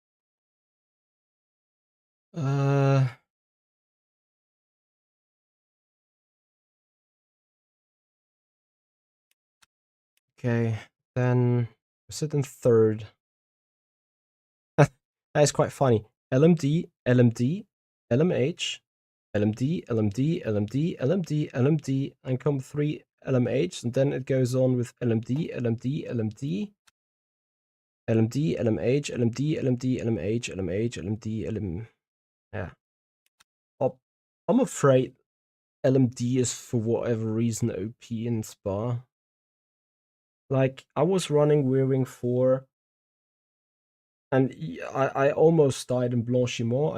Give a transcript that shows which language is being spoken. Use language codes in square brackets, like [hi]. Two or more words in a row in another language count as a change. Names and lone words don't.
[en] Okay, then we're sitting 3rd. That is quite funny. LMD, LMD, LMH, LMD, LMD, LMD, LMD, LMD, and come 3 LMH, and then it goes on with LMD, LMD, LMD, LMD, LMH, LMD, LMD, LMH, LMH, LMD, LM. Yeah. I'm afraid LMD is for whatever reason OP in Spa. Like, I was running Rearing 4, and I almost died in Blanchiment.